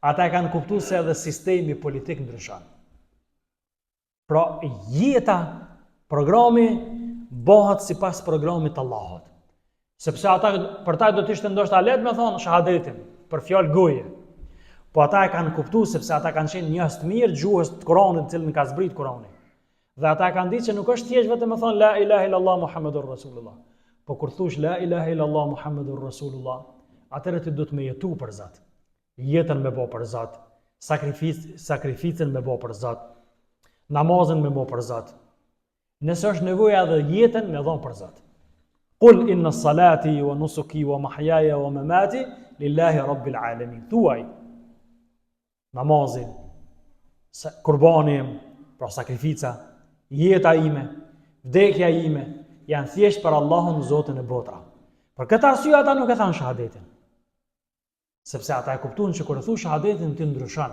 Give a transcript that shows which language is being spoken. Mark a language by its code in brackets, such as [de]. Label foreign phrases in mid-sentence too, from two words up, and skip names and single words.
[sq] ata e kanë kuptuar se edhe sistemi politik ndryshon. Pra jeta, programi bëhet sipas programit të Allahut. Sepse ata për ta do të ishte ndoshta lehtë me thonë shahadetin për fjalë goje. Po ata e kanë kuptuar sepse ata kanë qenë njerëz të mirë, gjuhës të Kuranit, të cilën ka zbrit Kurani. Dhe ata kanë ditë që nuk është thjesht vetëm të thonë [ar] لا إله إلا الله محمد رسول الله. [sq] Po kur thush [ar] لا إله إلا الله محمد رسول الله, [sq] atëherë ti do të më jetu për Zot. Jetën me bë për Zot, sakrificën me bë për Zot, namazën me bë për Zot. Nëse është nevoja edhe jetën me dhon për Zot. [ar] قل إن صلاتي ونسكي ومحياي ومماتي لله رب العالمين. [sq] Thuaj namazin, kurbanin, pra sakrifica, jeta ime, vdekja ime, janë thjesht për Allahun Zotin e botra. Për këtë arsye ata nuk e thanë shahadetin. Sepse ata e kuptuan që kur e thu shahadetin ti ndryshon.